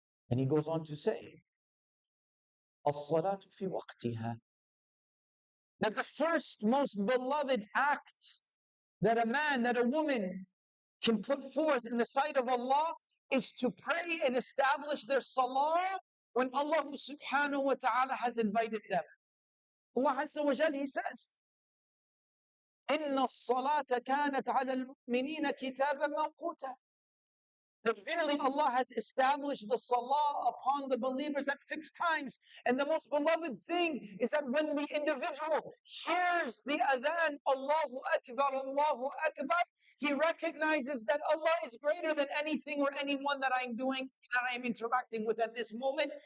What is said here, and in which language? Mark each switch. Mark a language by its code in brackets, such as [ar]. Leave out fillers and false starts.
[en] And he goes on to say, [ar] as-salatu fi waqtiha. [en] That the first most beloved act that a man, that a woman can put forth in the sight of Allah is to pray and establish their salah when Allah subhanahu wa ta'ala has invited them. [ar] Allah Azza wa Jal, [en] He says, [ar] إِنَّ الصَّلَاةَ كَانَتْ عَلَى الْمُؤْمِنِينَ كِتَابًا مَوْقُوتًا. [en] That verily Allah has established the salah upon the believers at fixed times. And the most beloved thing is that when the individual hears the adhan, Allahu Akbar, Allahu Akbar, he recognizes that Allah is greater than anything or anyone that I'm doing, that I'm interacting with at this moment.